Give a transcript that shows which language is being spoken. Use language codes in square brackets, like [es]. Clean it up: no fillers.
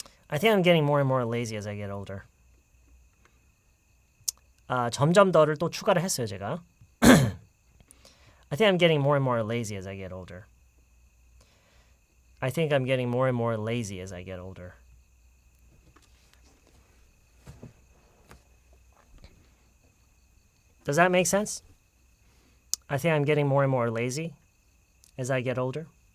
[en] I think I'm getting more and more lazy as I get older. [ko] 점점 더를 또 추가를 했어요, 제가. [en] I think I'm getting more and more lazy as I get older. I think I'm getting more and more lazy as I get older. Does that make sense? I think I'm getting more and more lazy as I get older.